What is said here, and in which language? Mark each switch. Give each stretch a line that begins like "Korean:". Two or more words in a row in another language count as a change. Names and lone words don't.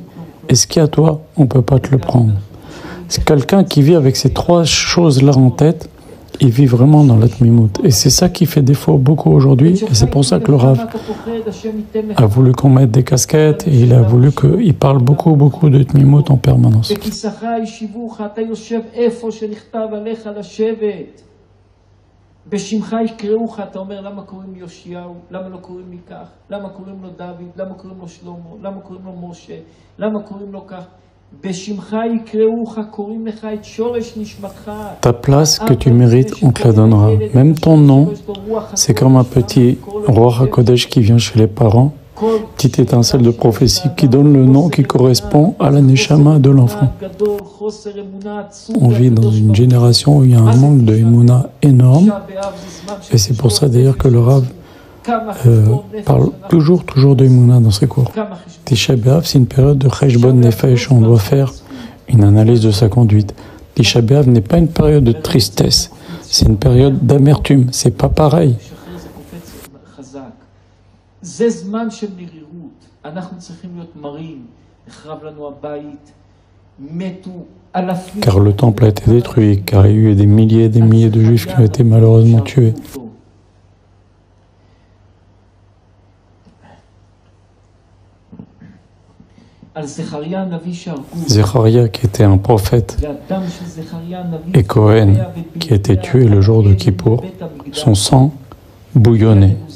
French: Et ce qui est à toi, on ne peut pas te le prendre. C'est quelqu'un qui vit avec ces 3 choses-là en tête, il vit vraiment dans l'atmimout. Et c'est ça qui fait défaut beaucoup aujourd'hui. Et c'est pour ça que le Rav a voulu qu'on mette des casquettes et il a voulu qu'il parle beaucoup de tmimout en permanence.
Hebrew: בשמך יקראוך, אתה אומר למה קוראים לי יאשיהו, למה לא קוראים לי כך, למה קוראים לו דוד, למה קוראים לו שלמה, למה קוראים לו משה, למה קוראים לו כך. בשמך יקראוך, קוראים לך את שורש נשמתך.
French: Ta place que tu mérites, on te la donnera. Même ton nom, c'est comme un petit roi HaKodesh qui vient chez les parents, petite étincelle de prophétie qui donne le nom qui correspond à la neshama de l'enfant. On vit dans une génération où il y a un manque de Emouna énorme, et c'est pour ça d'ailleurs que le Rav parle toujours de Emouna dans ses cours. Tisha B'Av, c'est une période de
Hebrew: חשבון נפש,
French: on doit faire une analyse de sa conduite. Tisha B'Av n'est pas une période de tristesse, c'est une période d'amertume, c'est pas pareil.
Hebrew: זה זמן של נרירות, אנחנו צריכים להיות מרים, נחרב לנו הבית, מתו אלפים.
French: Car le temple a été détruit, car il y a eu des milliers et des milliers de juifs qui ont été malheureusement tués. Zecharia, qui était un prophète, et Cohen, qui a été tué le jour de Kippour, son sang bouillonnait.